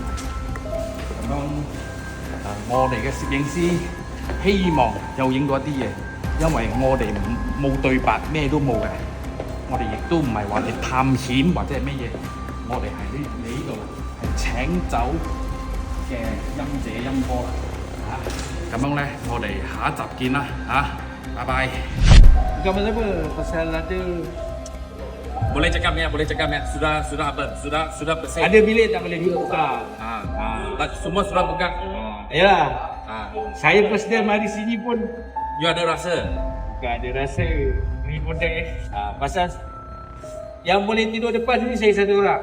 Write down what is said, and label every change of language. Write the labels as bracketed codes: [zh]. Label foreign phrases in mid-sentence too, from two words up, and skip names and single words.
[yue] 咁我哋嘅攝影師希望又影到一啲嘢，因為我哋冇對白，咩都冇嘅。我哋亦都唔係話嚟探險或者係咩嘢，我哋係呢度係請走嘅音姐音哥啦嚇。咁樣咧，我哋下一集見啦嚇，拜拜。 [ms] Kamu apa? Pasal ada Boleh cakap ni, boleh cakap ni. Sudah apa? Sudah bersih. ada bilik tak boleh dibuka. Semua sudah buka. Yalah. Saya [en] first time [ms] mari sini pun You ada rasa? bukan ada rasa ni pun dah pasal yang boleh tidur depan sini saya satu orang.